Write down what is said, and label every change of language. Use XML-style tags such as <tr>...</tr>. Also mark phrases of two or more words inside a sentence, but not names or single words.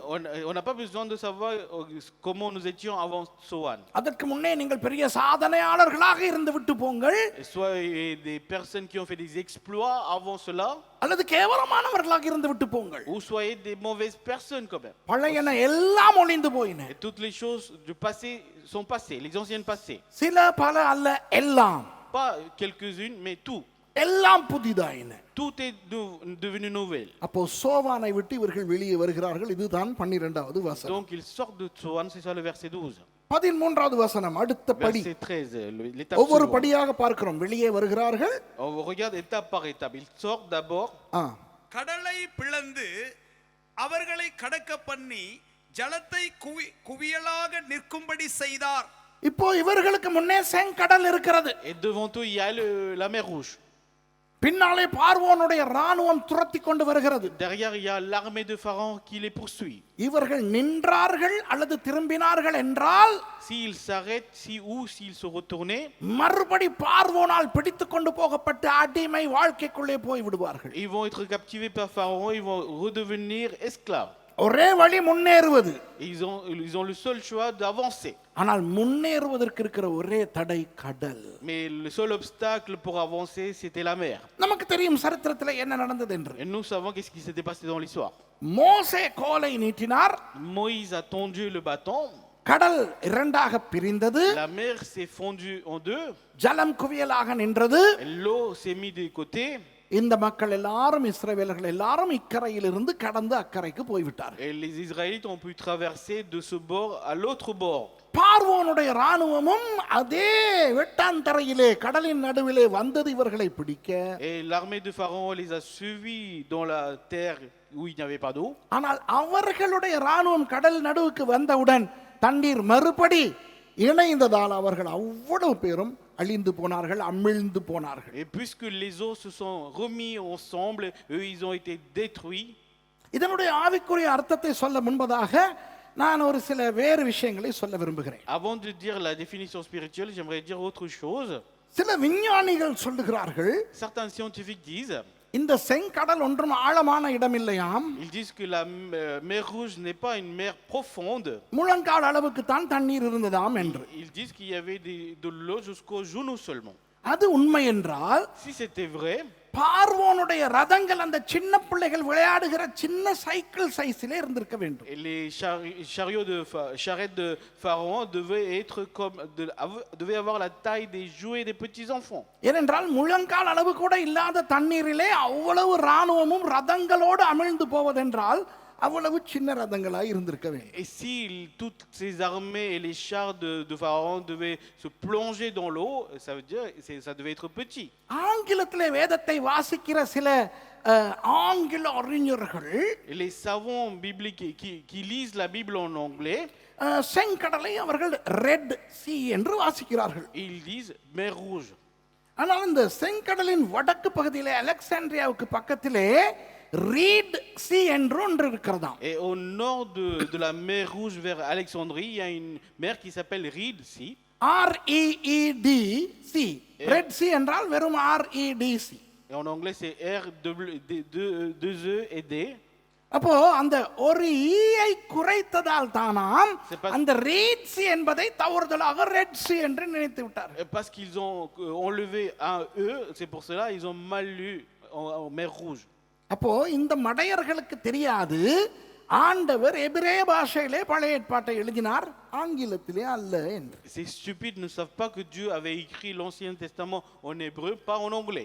<fr>On n'a pas besoin de savoir comment nous étions avant Tsoan.</fr> <ta>அதற்கு முன்னே நீங்கள் பெரிய சாதனையாளர்களாக இருந்து விட்டு போங்கள்.</ta> <fr>Soit des personnes qui ont fait des exploits avant cela.</fr> <ta>அல்லது கேவலமானவர்களாக இருந்து விட்டு போங்கள்.</ta> <fr>Ou soyez des mauvaises personnes quand même.</fr> <ta>பழையன எல்லாம் ஒளிந்து போயின.</ta> <fr>Et toutes les choses du passé sont passées, les anciennes passées.</fr> <ta>சில பல அல்ல, எல்லாம்.</ta> <fr>Pas quelques-unes, mais tout.</fr> <ta>எல்லாம் புதிதாயின.</ta> <fr>Tout est devenu nouvelle.</fr> <ta>அப்போ சோவானை விட்டு இவர்கள் வெளியே வருகிறார்கள். இதுதான் 12வது வசனம்.</ta> <fr>Donc ils sortent de Tsoan, c'est ça le verset 12.</fr> <ta>13வது வசனம் அடுத்த படி.</ta> <fr>Verset 13, l'étape</fr> <ta>ஒவ்வொரு</ta> <fr>suivante.</fr> <ta>படியாக பார்க்கிறோம். வெளியே வருகிறார்கள்.</ta> <fr>On regarde étape par étape. Ils sortent d'abord.</fr> <ta>கடலை பிளந்து அவர்களை கடக்க பண்ணி ஜலத்தை குவியலாக நிற்கும்படி செய்தார். இப்போ இவர்களுக்கு முன்னே செங்கடல் இருக்கிறது.</ta> <fr>Et devant eux, il y a la mer Rouge.</fr> <ta>பின்னாலே பார்வோனுடைய ராணுவம் துரத்தி கொண்டு வருகிறது.</ta> <fr>Derrière, il y a l'armée de Pharaon qui les poursuit.</fr> <ta>இவர்கள் நின்றார்கள் அல்லது திரும்பினார்கள் என்றால்,</ta> <fr>S'ils s'arrêtent, s'ils se retournaient,</fr> <ta>மறுபடி பார்வோனால் பிடித்து கொண்டு போகப்பட்ட அடிமை வாழ்க்கைக்குள்ளே போய் விடுவார்கள்.</ta> <fr>ils vont être captivés par Pharaon, ils vont redevenir esclaves.</fr> <ta>ஒரே வழி முன்னேறுவது.</ta> <fr>Ils ont le seul choix d'avancer.</fr> <ta>ஆனால் முன்னேறுவதற்கு இருக்கிற ஒரே தடை கடல்.</ta> <fr>Mais le seul obstacle pour avancer, c'était la mer.</fr> <ta>நமக்கு தெரியும் சரித்திரத்தில் என்ன நடந்தது என்று.</ta> <fr>Et nous savons qu'est-ce qui s'était passé dans l'histoire.</fr> <ta>மோசே கோலை நீட்டினார்.</ta> <fr>Moïse a tendu le bâton.</fr> <ta>கடல் இரண்டாக பிரிந்தது.</ta> <fr>La mer s'est fondue en deux.</fr> <ta>ஜலம் குவியலாக நின்றது.</ta> <fr>L'eau s'est mise de côté.</fr> <ta>இந்த மக்கள் எல்லாரும் இஸ்ரவேலர்கள் எல்லாரும் இக்கரையிலிருந்து கடந்து அக்கறைக்கு போய்விட்டார்கள்.</ta> <fr>Et les Israélites ont pu traverser de ce bord à l'autre bord.</fr> <ta>பார்வோனுடைய ராணுவமும் அதே வெட்டாந்தரையிலே கடலின் நடுவிலே வந்தது இவர்களை பிடிக்க.</ta> <fr>Et l'armée de Pharaon les a suivis dans la terre où il n'y avait pas d'eau.</fr> <ta>ஆனால் அவர்களுடைய ராணுவம் கடல் நடுவுக்கு வந்தவுடன் தண்ணீர் மறுபடி இணைந்ததால் அவர்கள் அவ்வளவு பேரும் அழிந்து போனார்கள், அமிழ்ந்து போனார்கள்.</ta> <fr>Et puisque les eaux se sont remis ensemble, eux ils ont été détruits.</fr> <ta>இதனுடைய ஆவிக்குரிய அர்த்தத்தை சொல்ல முன்பதாக நான் ஒரு சில வேறு விஷயங்களை சொல்ல விரும்புகிறேன்.</ta> <fr>Avant de dire la définition spirituelle, j'aimerais dire autre chose.</fr> <ta>சில விஞ்ஞானிகள் சொல்லுகிறார்கள்,</ta> <fr>Certains scientifiques disent,</fr> <ta>இந்த செங்கடல் ஒன்றும் ஆழமான இடம் இல்லையாம்.</ta> <fr>Ils disent que la mer Rouge n'est pas une mer profonde.</fr> <ta>முழங்கால் அளவுக்கு தான் தண்ணீர் இருந்ததாம் என்று.</ta> <fr>Ils disent qu'il y avait de l'eau jusqu'au genou seulement.</fr> <ta>அது உண்மை என்றால்</ta> <fr>Si c'était vrai,</fr> <ta>பார்வோனுடைய ரதங்கள் அந்த சின்ன பிள்ளைகள் விளையாடுகிற சின்ன</ta> <en>cycle sizeலே</en> <ta>இருந்திருக்க வேண்டும்.</ta> <fr>et les charrettes de Pharaon devaient avoir la taille des jouets des petits enfants.</fr> <ta>ஏனென்றால் முழங்கால் அளவு கூட இல்லாத தண்ணீரிலே அவ்வளவு இராணுவமும் ரதங்களோடு அமிழ்ந்து போவதென்றால் அவ்வளவு சின்ன ரதங்களாய் இருந்திருக்க வேண்டும்.</ta> <fr>Et si toutes ces armées et les chars de Pharaon devaient se plonger dans l'eau, ça veut dire ça devait être petit.</fr> <ta>ஆங்கிலத்திலே வேதத்தை வாசிக்கிற சில ஆங்கில அறிஞர்கள்</ta> <fr>Et les savants bibliques qui lisent la Bible en anglais,</fr> <ta>செங்கடலை அவர்கள்</ta> <en>Red Sea</en> <ta>என்று வாசிக்கிறார்கள்.</ta> <fr>ils disent mer Rouge.</fr> <ta>ஆனால் இந்த செங்கடலின் வடக்கு பகுதியிலே அலெக்சாண்ட்ரியாவுக்கு பக்கத்திலே</ta> <en>Reed Sea</en> <ta>என்று ஒன்று இருக்கிறதாம்.</ta> <fr>Et au nord de la mer Rouge vers Alexandrie, il y a une mer qui s'appelle Reed Sea.</fr> <en>REED Sea. Red Sea</en> <ta>என்றால் வெறும் REDC.</ta> <fr>Et en anglais c'est deux E et D.</fr> <ta>அப்போ அந்த ஒரு ஈயை குறைத்ததால் தானாம் அந்த</ta> <en>Reed Sea</en> <ta>என்பதை தவறுதலாக</ta> <en>Red Sea</en> <ta>என்று நினைத்து விட்டார்.</ta> <fr>Parce qu'ils ont enlevé un E, c'est pour cela ils ont mal lu en mer Rouge.</fr> <ta>அப்போ இந்த மடையர்களுக்கு தெரியாது ஆண்டவர் எபிரேய பாஷையிலே பழைய ஏற்பாட்டை எழுதினார், ஆங்கிலத்திலே அல்ல என்று.</ta> <fr>Ces stupides ne savent pas que Dieu avait écrit l'Ancien Testament en hébreu, pas en anglais.</fr>